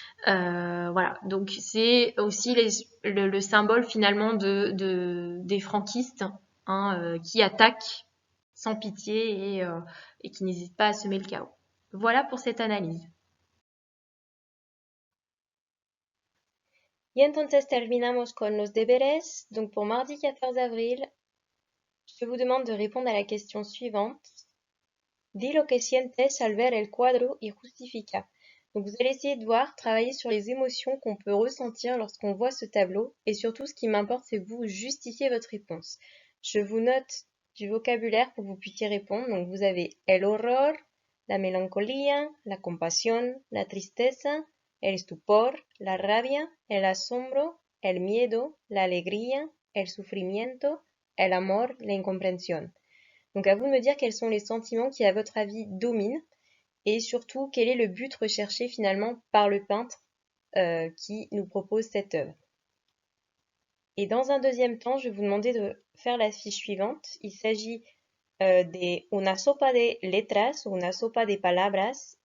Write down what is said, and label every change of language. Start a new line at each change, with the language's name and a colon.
French: Voilà, donc c'est aussi le symbole finalement des franquistes, hein, qui attaquent sans pitié et qui n'hésitent pas à semer le chaos. Voilà pour cette analyse.
Spanish: Y entonces terminamos con los deberes.
French: Donc pour mardi 14 avril, je vous demande de répondre à la question suivante.
Spanish: Di lo que sientes al ver el cuadro y justifica.
French: Donc vous allez essayer de voir, travailler sur les émotions qu'on peut ressentir lorsqu'on voit ce tableau. Et surtout, ce qui m'importe, c'est que vous justifiez votre réponse. Je vous note du vocabulaire pour que vous puissiez répondre. Donc vous avez
Spanish: el horror, la melancolía, la compasión, la tristeza, el estupor, la rabia, el asombro, el miedo, la alegría, el sufrimiento, el amor, la incomprensión.
French: Donc à vous de me dire quels sont les sentiments qui, à votre avis, dominent et surtout quel est le but recherché finalement par le peintre qui nous propose cette œuvre. Et dans un deuxième temps, je vais vous demander de faire la fiche suivante. Il s'agit de
Spanish: una sopa de letras ou una sopa de palabras.